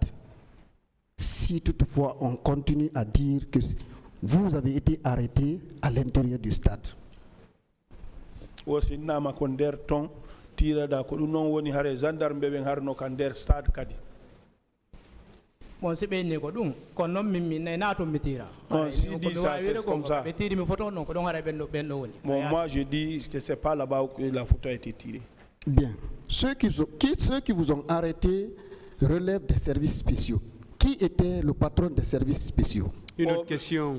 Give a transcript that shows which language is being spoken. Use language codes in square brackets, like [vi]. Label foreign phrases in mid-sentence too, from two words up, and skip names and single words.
[fr] Si toutefois on continue à dire que vous avez été arrêté à l'intérieur du stade. Bon, c'est bien [ff] ko dum kon non mi nato mitira. [fr] Si dit ça c'est comme ça. Moi je dis que c'est pas là-bas où la photo a été tirée. Bien. Ceux qui vous ont arrêté relèvent des services spéciaux. Qui était le patron des services spéciaux? Une autre question.